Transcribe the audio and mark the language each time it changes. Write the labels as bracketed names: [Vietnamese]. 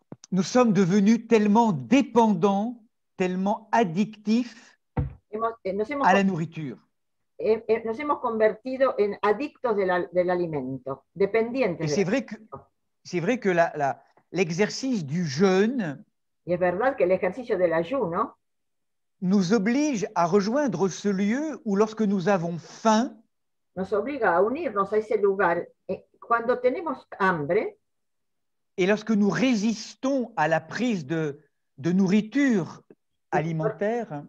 [French] Nous sommes devenus tellement dépendants, tellement addictifs à la nourriture. [Spanish] Nos hemos convertido en adictos del alimento, dependientes. [French] Et c'est vrai que l'exercice du jeûne [Spanish] y es verdad que el ejercicio del ayuno [French] nous oblige à rejoindre ce lieu où, lorsque nous avons faim, [Spanish] nos obliga a unirnos a ese lugar cuando tenemos hambre, [French] et lorsque nous résistons à la prise de nourriture alimentaire,